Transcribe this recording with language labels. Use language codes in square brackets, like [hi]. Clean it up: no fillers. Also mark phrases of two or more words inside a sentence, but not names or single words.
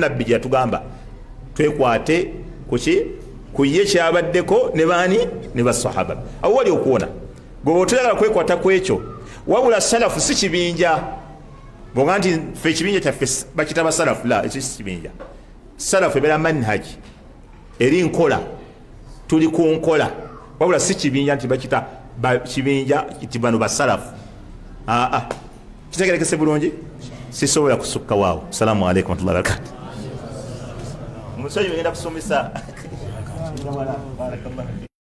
[lg] nabbi gye yatugamba twekwate kuki ku ye kyabaddeko ne baani ne basahaba awo wali okuwona gwe otayagala kwekwata ku ekyo wabula salafu si kibinja bonga nti ffe ekibinja kyaffe bakita basalafu la ekyo si kibinja salafu ebeera manhaji eri nkola tuli ku nkola wabula si kibinja nti bakita kibinja nti bano basalafu kitegerekese bulungi sisobola kusukka waawo. [ar] السلام عليكم ورحمة الله وبركاته. [lg] Musajja ngenda kusomesa barakallahu